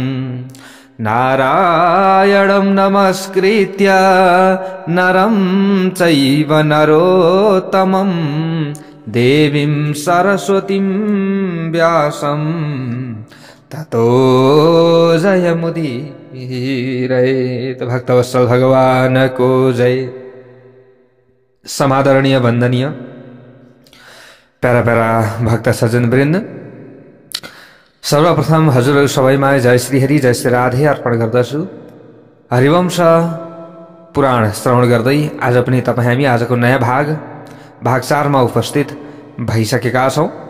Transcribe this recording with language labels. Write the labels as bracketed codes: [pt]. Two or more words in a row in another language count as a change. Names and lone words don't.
[sa] नारायणं नमस्कृत्य नरं चैव नरोत्तमं देवीं सरस्वतीं व्यासं ततो जयमुदीरये। [hi] तो भक्तवत्सल भगवान को जय। [ne] समादरणीय वंदनीय प्यारा प्यारा भक्त सज्जन वृन्द, सर्वप्रथम हजुरहरू सबैमा जय श्री हरि जय श्री राधे अर्पण गर्दछु। हरिवंश पुराण श्रवण गर्दै आज पनि हामी आजको नयाँ भाग 4 मा उपस्थित भइसकेका छौं।